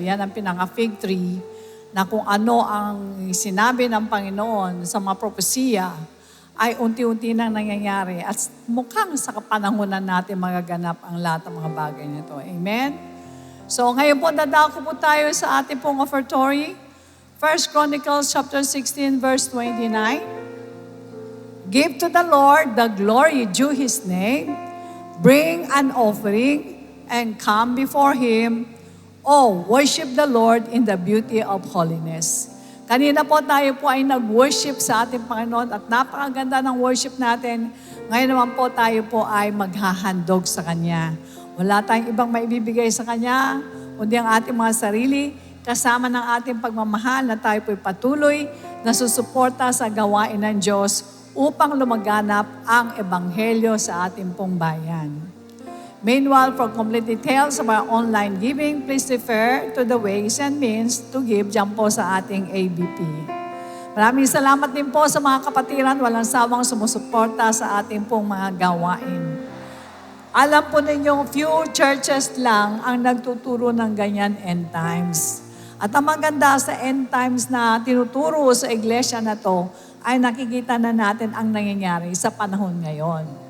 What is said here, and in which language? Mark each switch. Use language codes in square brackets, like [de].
[tl] Yan ang pinaka-fig tree na kung ano ang sinabi ng Panginoon sa mga propesiya ay unti-unti nang nangyayari at mukhang sa kapanahunan natin magaganap ang lahat ng mga bagay nito. Amen? So ngayon po dadako po tayo sa ating pong offertory. 1 Chronicles chapter 16 verse 29. [en] Give to the Lord the glory due His name. Bring an offering and come before Him. Oh, worship the Lord in the beauty of holiness. [tl] Kanina po tayo po ay nag-worship sa ating Panginoon at napakaganda ng worship natin. Ngayon naman po tayo po ay maghahandog sa Kanya. Wala tayong ibang maibibigay sa Kanya, kundi ang ating mga sarili, kasama ng ating pagmamahal na tayo po'y patuloy na susuporta sa gawain ng Diyos upang lumaganap ang Ebanghelyo sa ating pong bayan. [en] Meanwhile, for complete details of our online giving, please refer to the ways and means to give [tl] dyan po sa ating [en] ABP. [tl] Maraming salamat din po sa mga kapatiran, walang sawang sumusuporta sa ating pong mga gawain. Alam po ninyo, few churches lang ang nagtuturo ng ganyan end times. At ang maganda sa end times na tinuturo sa iglesia na to, ay nakikita na natin ang nangyayari sa panahon ngayon.